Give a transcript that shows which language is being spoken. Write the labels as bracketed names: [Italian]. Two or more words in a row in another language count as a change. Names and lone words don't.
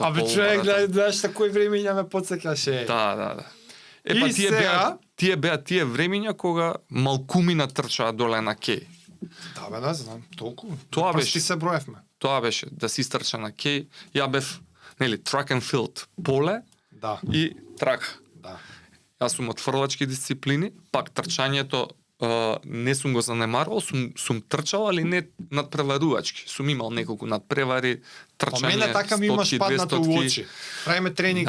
[Macedonian] Абе човек, полумаратон. гледаš на кој времења ме потсекаше. Да. И Епа тие сега? беа тие времења кога малкумина трчаа доле на кеј. Да, бе, да, знам, толку. Тоа Прсти беше. се броевме. Тоа беше да се истрча на кеј. Ја бев, нели, [English] track and field, [Macedonian] поле Да, и трак. да. Јас сум од фрлачки дисциплини, пак трчањето не сум го занемарувал, сум трчал, али не надпреварувачки. Сум имал неколку надпревари, Па трчање, мене така ми имаш 100-ки, паднато 200-ки. у очи. Правиме тренинг